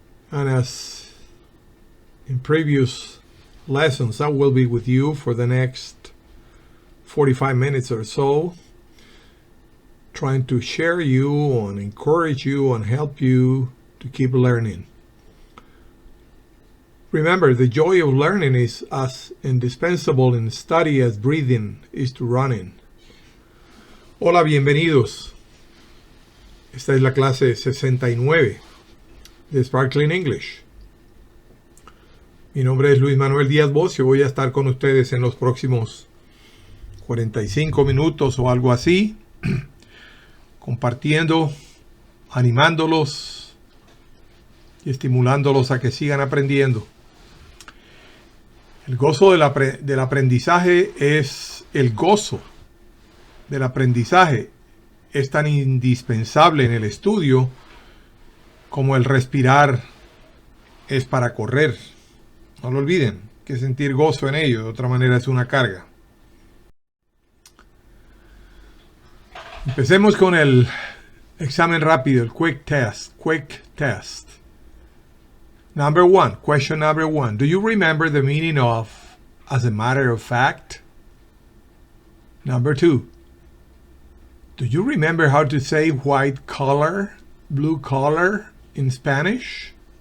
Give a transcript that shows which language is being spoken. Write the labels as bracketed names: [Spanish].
[English] And as in previous lessons, I will be with you for the next 45 minutes or so, trying to share you and encourage you and help you to keep learning. Remember, the joy of learning is as indispensable in study as breathing is to running. [Spanish] Hola, bienvenidos. Esta es la clase 69 de Sparkling English. Mi nombre es Luis Manuel Díaz Bocio. Voy a estar con ustedes en los próximos 45 minutos o algo así, compartiendo, animándolos y estimulándolos a que sigan aprendiendo. El gozo del aprendizaje es el gozo del aprendizaje. Es tan indispensable en el estudio como el respirar es para correr. No lo olviden, que sentir gozo en ello, de otra manera es una carga. Empecemos con el examen rápido, el [English] quick test. Number one, question number one. Do you remember the meaning of as a matter of fact? Number two, do you remember how to say white collar, blue collar in Spanish?